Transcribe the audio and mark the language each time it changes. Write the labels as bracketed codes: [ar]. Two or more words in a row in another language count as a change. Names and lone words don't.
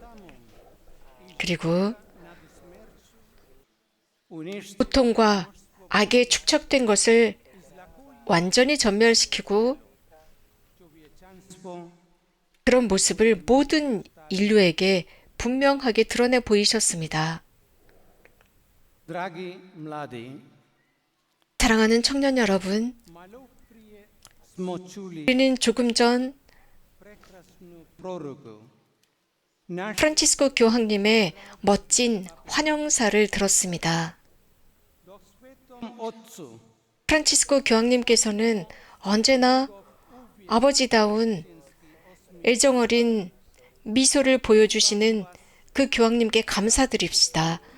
[ko] 그리고 고통과 악에 축적된 것을 완전히 전멸시키고 그런 모습을 모든 인류에게 분명하게 드러내 보이셨습니다. [hr] Dragi mladi, [ko] 사랑하는 청년 여러분, [hr] malo prije smo čuli [ko] 우리는 조금 전 [hr] prekrasnu proroku. Naš [ko] 프란치스코 교황님의 멋진 환영사를 들었습니다. [hr] svetom Otcu [ko] 프란치스코 교황님께서는 언제나 아버지다운 애정어린 미소를 보여주시는 그 교황님께 감사드립시다.